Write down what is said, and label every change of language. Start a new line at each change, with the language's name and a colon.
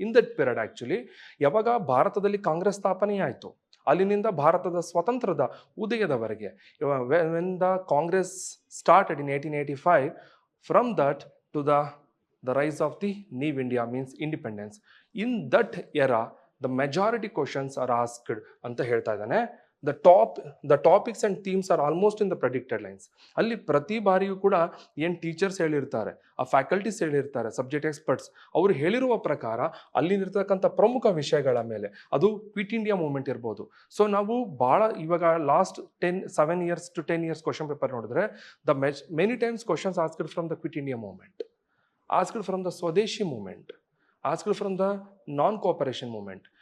English: in that period actually
Kannada: ಯಾವಾಗ ಭಾರತದಲ್ಲಿ ಕಾಂಗ್ರೆಸ್ ಸ್ಥಾಪನೆ ಆಯಿತು, ಅಲ್ಲಿನಿಂದ ಭಾರತದ ಸ್ವತಂತ್ರದ ಉದಯದವರೆಗೆ,
English: When the Congress started in 1885, from that to the rise of the new India means independence. In that era the majority questions are asked
Kannada: ಅಂತ ಹೇಳ್ತಾ ಇದ್ದಾನೆ.
English: the topics and themes are almost in the predicted lines.
Kannada: ಅಲ್ಲಿ ಪ್ರತಿ ಬಾರಿಯೂ ಕೂಡ ಏನು teachers ಹೇಳಿರ್ತಾರೆ, ಆ ಫ್ಯಾಕಲ್ಟೀಸ್ ಹೇಳಿರ್ತಾರೆ, ಸಬ್ಜೆಕ್ಟ್ ಎಕ್ಸ್ಪರ್ಟ್ಸ್, ಅವರು ಹೇಳಿರುವ ಪ್ರಕಾರ ಅಲ್ಲಿರ್ತಕ್ಕಂಥ ಪ್ರಮುಖ ವಿಷಯಗಳ ಮೇಲೆ, ಅದು ಕ್ವಿಟ್ ಇಂಡಿಯಾ ಮೂವ್ಮೆಂಟ್ ಇರ್ಬೋದು. ಸೊ ನಾವು ಭಾಳ ಇವಾಗ
English: Last 7 years to 10 years question paper ನೋಡಿದ್ರೆ, many times questions asked from the Quit India Movement, asked from the Swadeshi movement, asked from the non cooperation movement.